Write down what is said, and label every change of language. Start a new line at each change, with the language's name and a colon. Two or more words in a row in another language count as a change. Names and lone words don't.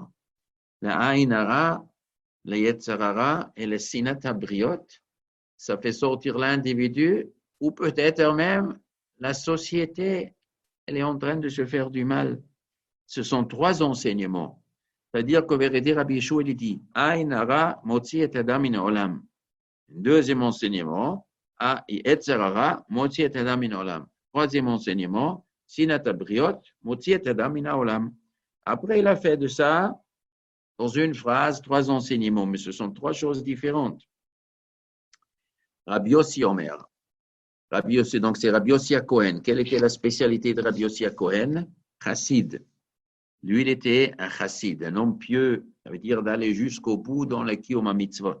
French: La
Hebrew: עין הרע,
French: le
Hebrew: יצר הרע
French: et le
Hebrew: שנאת הבריות,
French: ça fait sortir l'individu ou peut-être même la société, elle est en train de se faire du mal. Ce sont trois enseignements. C'est-à-dire qu'au vérité, Rabbi Yeshua, il dit
Hebrew: עין הרע מוציא את האדם מן העולם.
French: Deuxième enseignement,
Hebrew: יצר הרע מוציא את האדם מן העולם.
French: Troisième enseignement,
Hebrew: שנאת הבריות מוציא את האדם מן העולם.
French: Après, il a fait de ça, dans une phrase, trois enseignements, mais ce sont trois choses différentes.
Hebrew: רבי יוסי אומר. רבי יוסי,
French: donc c'est Rabbi Yossi HaKohen. Quelle était la spécialité de Rabbi Yossi HaKohen? Chassid. Lui, il était un chassid, un homme pieux, ça veut dire d'aller jusqu'au bout dans la
Hebrew: קיום המצוות.